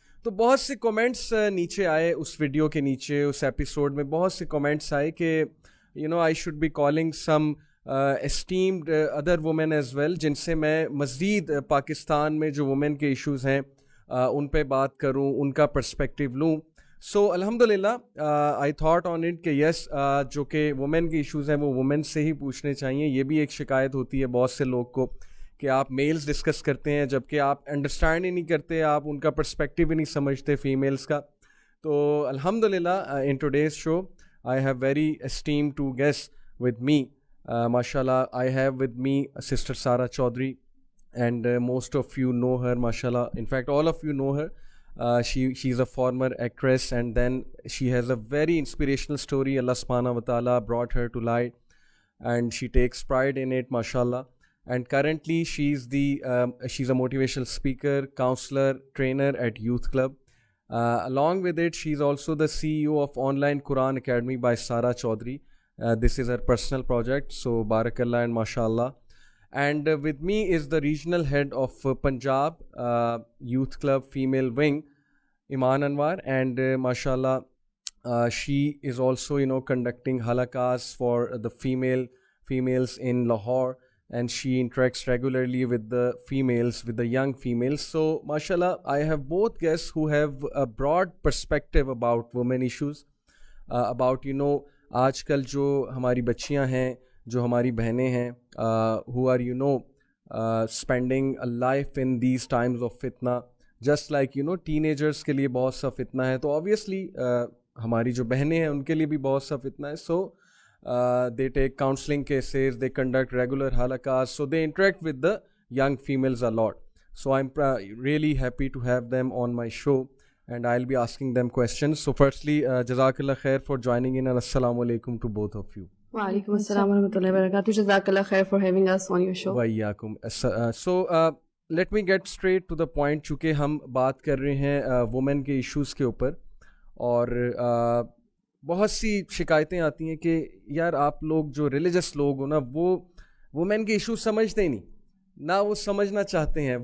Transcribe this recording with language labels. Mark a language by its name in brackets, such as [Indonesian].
[Urdu] تو بہت سے کمنٹس نیچے آئے اس ویڈیو کے نیچے, اس ایپیسوڈ میں بہت سے کمنٹس آئے کہ [English] I should be calling some esteemed other women as well, [Urdu] جن سے میں مزید پاکستان میں جو وومن کے ایشوز ہیں ان پہ بات کروں, ان کا پرسپیکٹیو لوں. سو الحمدللہ [English] I thought on it [Urdu] کہ یس, جو کہ وومن کے ایشوز ہیں وہ وومن سے ہی پوچھنے چاہیے. یہ بھی ایک شکایت ہوتی ہے بہت سے لوگ کو کہ آپ میلز ڈسکس کرتے ہیں جبکہ آپ انڈرسٹینڈ ہی نہیں کرتے, آپ ان کا پرسپیکٹیو ہی نہیں سمجھتے فیمیلز کا. تو الحمدللہ [English] In today's show I have very esteemed two guests with me. MashaAllah, I have with me Sister Sara Chaudhary, and most of you know her, MashaAllah. In fact, all of you know her. She's a former actress, and then she has a very inspirational story. Allah subhanahu wa ta'ala brought her to light, and she takes pride in it, MashaAllah. And currently, she's a motivational speaker, counselor, trainer at Youth Club. Along with it, she's also the CEO of Online Quran Academy by Sara Chaudhary. This is her personal project, so barakallah and mashallah. And with me is the regional head of Punjab Youth Club Female Wing, Iman Anwar, and mashallah, she is also conducting halakas for the females in Lahore, and she interacts regularly with the females, with the young females. So mashallah, I have both guests who have a broad perspective about women issues, about [Urdu] آج کل جو ہماری بچیاں ہیں, جو ہماری بہنیں ہیں, [English] who are spending a life in these times of fitna, just like teenagers [Urdu] کے لیے بہت سا فتنہ ہے, تو obviously ہماری جو بہنیں ہیں ان کے لیے بھی بہت سا فتنہ ہے. [English] So they take counseling cases, they conduct regular halakas, so they interact with the young females a lot. So I'm really happy to have them on my show, and I'll be asking them questions. So firstly, Jazakallah khair for joining in, and Assalamu alaikum to both of you. [Arabic] Wa alaikum assalam wa rahmatullahi wa barakatuh. [English] Jazakallah khair for having us on your show. [Arabic] Wa iyyakum. [English] So let me get straight to the point, [Urdu] چونکہ ہم بات کر رہے ہیں women کے issues کے اوپر, اور بہت سی شکایتیں آتی ہیں کہ یار آپ لوگ جو ریلیجس لوگ ہو نا, وہ وومن کے ایشو سمجھتے ہی نہیں, نہ وہ سمجھنا چاہتے ہیں.